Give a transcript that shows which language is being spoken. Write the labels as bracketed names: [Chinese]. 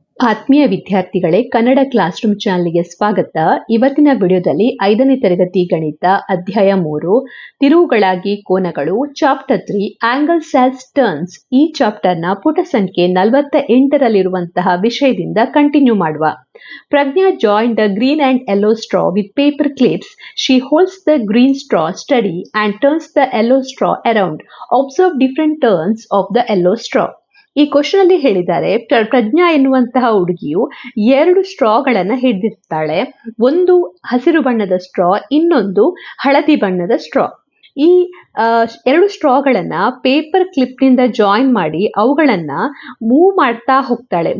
[Kannada] ಆತ್ಮೀಯ ವಿದ್ಯಾರ್ಥಿಗಳೇ, Kannada class room ಚಾನಲ್ಗೆ ಸ್ವಾಗತ. ಇವತ್ತಿನ ವಿಡಿಯೋದಲ್ಲಿ 5ನೇ ತರಗತಿ ಗಣಿತ ಅಧ್ಯಾಯ 3 ತಿರುವುಗಳಾಗಿ ಕೋನಗಳು [English] chapter 3 angles as turns [Kannada] ಈ ಚಾಪ್ಟರ್ನ ಪುಟ ಸಂಖ್ಯೆ 48ರಲ್ಲಿರುವಂತಹ ವಿಷಯದಿಂದ ಕಂಟಿನ್ಯೂ ಮಾಡುವ. [English] Pragna joined the green and yellow straw with paper clips. She holds the green straw steady and turns the yellow straw around. Observe different turns of the yellow straw. [Kannada] ಈ question ಅಲ್ಲಿ ಹೇಳಿದ್ದಾರೆ, ಪ್ರಜ್ಞಾ ಎನ್ನುವಂತಹ ಹುಡುಗಿಯು 2 ಸ್ಟ್ರಾಗಳನ್ನ ಹಿಡಿದಿರ್ತಾಳೆ. ಒಂದು ಹಸಿರು ಬಣ್ಣದ straw, ಇನ್ನೊಂದು ಹಳದಿ ಬಣ್ಣದ ಸ್ಟ್ರಾ. ಈ 2 ಸ್ಟ್ರಾಗಳನ್ನ ಪೇಪರ್ ಕ್ಲಿಪ್ನಿಂದ ಜಾಯಿನ್ ಮಾಡಿ ಅವುಗಳನ್ನ ಮೂವ್ ಮಾಡ್ತಾ ಹೋಗ್ತಾಳೆ.